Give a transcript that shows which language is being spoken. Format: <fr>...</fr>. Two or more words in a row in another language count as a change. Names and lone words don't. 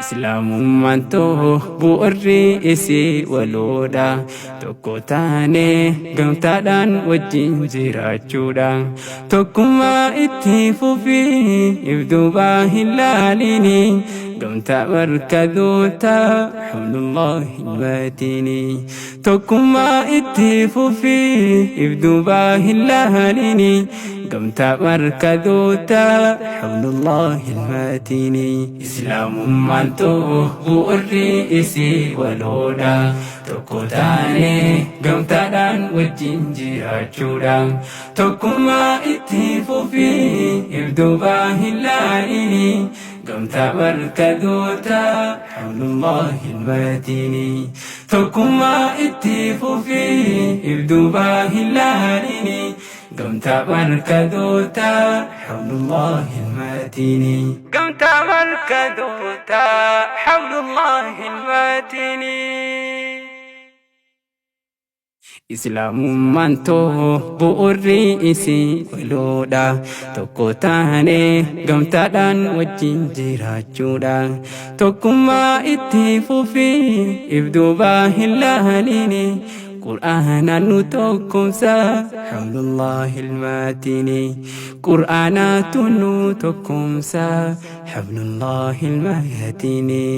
<om>Islaamummaan too bu'uurri isii waloodha. Tokko taane gamtaadhaan wajjin jiraachuudha. Tokkummaa itti fufii if duubaa hin laalini. Gamtaa barkadoota</om> <ar>حول الله المتين.</ar> <om>Tokkummaa itti fufii if duubaa hin laalini. Gamtaa barkadoota</om> <ar>حول الله المتين.</ar> <om>Islaamummaan too bu'uurri isii waloodha. Tokko taane gamtaadhaan wajjin jiraachuudha. Tokkummaa itti fufii if duubaa hin laalini. Gamtaa barkadoota</om> <ar>حول الله المتين.</ar> <om>Tokkummaa itti fufii if duubaa hin laalini. Gamtaa barkadoota</om> <ar>حول الله المتين.</ar> <om>Gamtaa barkadoota</om> <ar>حول الله المتين.</ar> <om>Islaamummaan too bu'uurri isii waloodha. Tokko taane gamtaadhaan wajjin jiraachuudha. Tokkummaa itti fufii if duubaa hin laalini. Qur'aanaan nu tokkumsa</om> <ar>حول الله المتين.</ar> <om>Qur'aanaatu nu tokkumsa</om> <ar>حول الله المتين.</ar>